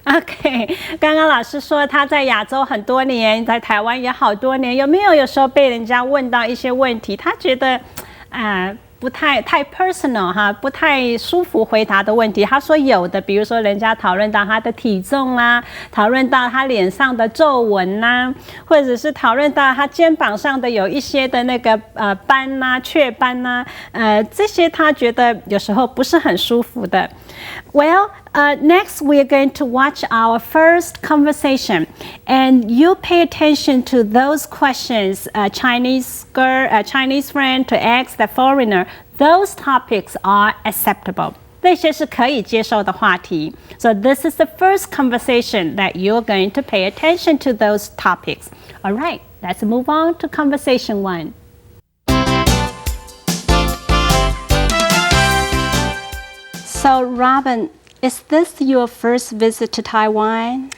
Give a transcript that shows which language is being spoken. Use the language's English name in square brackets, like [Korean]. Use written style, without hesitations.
[Chinese] OK， 刚刚老师说他在亚洲很多年，在台湾也好多年，有时候被人家问到一些问题，他觉得不太 personal 哈，不太舒服回答的问题。他说有的，比如说人家讨论到他的体重啦，讨论到他脸上的皱纹啦，或者是讨论到他肩膀上的有一些的那个斑啦、雀斑啦，这些他觉得有时候不是很舒服的。 [English] Well, next we are going to watch our first conversation, and you pay attention to those questions a Chinese friend to ask the foreigner. Those topics are acceptable. [Chinese] 那些是可以接受的话题。 [English] So this is the first conversation that you're going to pay attention to those topics. All right, let's move on to conversation 1. So, Robin, is this your first visit to Taiwan?